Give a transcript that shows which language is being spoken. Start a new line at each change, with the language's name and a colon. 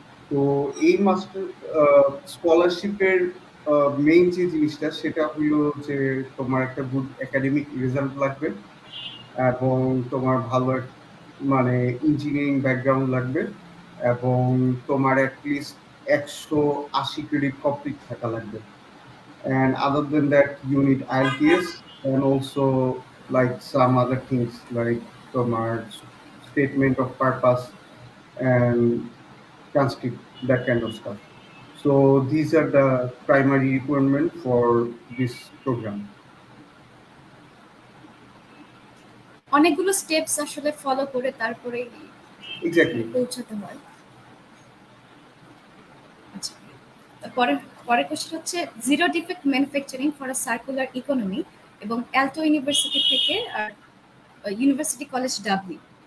Bangla: তো এই মাস্টার স্কলারশিপের মেইন যে জিনিসটা সেটা হলো যে তোমার একটা গুড একাডেমিক রেজাল্ট লাগবে, এবং তোমার ভালো মানে ইঞ্জিনিয়ারিং ব্যাকগ্রাউন্ড লাগবে, এবং তোমার অ্যাটলিস্ট 180 ক্রেডিট কমপ্লিট থাকা লাগবে।
English: And other than that, you need IELTS, and also like some other things like
Bangla: তোমার
English: statement of purpose and transcript, that kind of stuff. So these are the primary requirement for this program.
Bangla: অনেকগুলো steps আসলে follow করে তারপরে
English: Exactly.
Bangla: পৌঁছাতে হয়। আচ্ছা, পরের question হচ্ছে zero defect manufacturing for a circular economy এবং অ্যালটো ইউনিভার্সিটি থেকে আর ইউনিভার্সিটি কলেজ ডাবলিন।